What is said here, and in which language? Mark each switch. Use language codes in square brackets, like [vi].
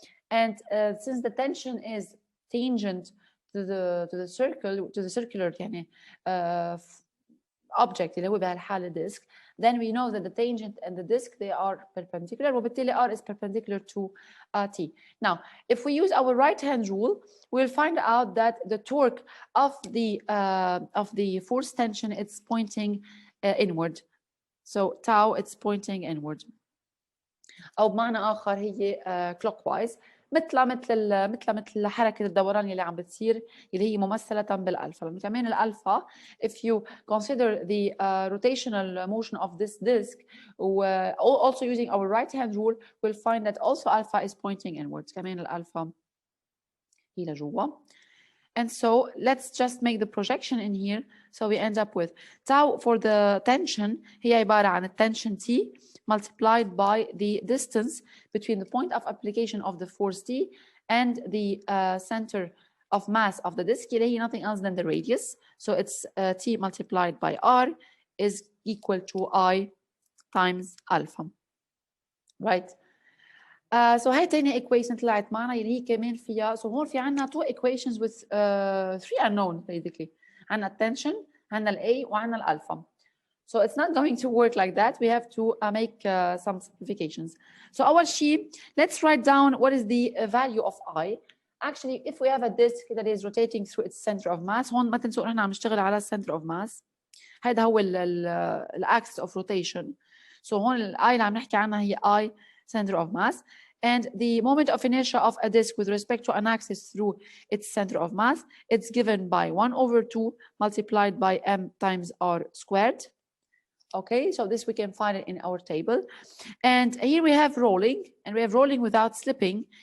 [en] And since the tension is tangent to the circular يعني object [ar] اللي هو بهالحالة [en] disk, then we know that the tangent and the disk, they are perpendicular, [ar] وبالتالي [en] r is perpendicular to t. Now, if we use our right-hand rule, we'll find out that the torque of the force tension, it's pointing inward. So tau, it's pointing inward. [ar] أو بمعنى آخر هي clockwise، مثل حركة الدوران اللي عم بتصير اللي هي ممثلة بالألفا. لأنه كمان الألفا, [en] if you consider the rotational motion of this disk, also using our right-hand rule, we'll find that also alpha is pointing inwards. [ar] كمان الألفا هي لجوا. [en] And so let's just make the projection in here. So we end up with tau for the tension, [ar] هي عبارة عن [en] tension T multiplied by the distance between the point of application of the force T and the center of mass of the disk [ar] اللي هي [en] nothing else than the radius. So it's T multiplied by R is equal to I times alpha. Right. [ar] So هاي تاني equation طلعت معنا اللي هي كمان فيها. [en] So [ar] هون في عنا [en] two equations with three unknown basically. [ar] عنا التنشن، عنا ال A وعنا الألفا. [en] So it's not going to work like that. We have to make some simplifications. [ar] So أول شيء, [en] let's write down what is the value of I. Actually, if we have a disk that is rotating through its center of mass, [ar] هون ما تنسوا نحن عم نشتغل على [en] center of mass. [ar] هذا هو ال axis of rotation. So هون ال I اللي عم نحكي عنها هي I center of mass. [en] And the moment of inertia of a disk with respect to an axis through its center of mass, it's given by 1/2 multiplied by m times r squared. Okay, so this we can find it in our table. And here we have rolling, and we have rolling without slipping.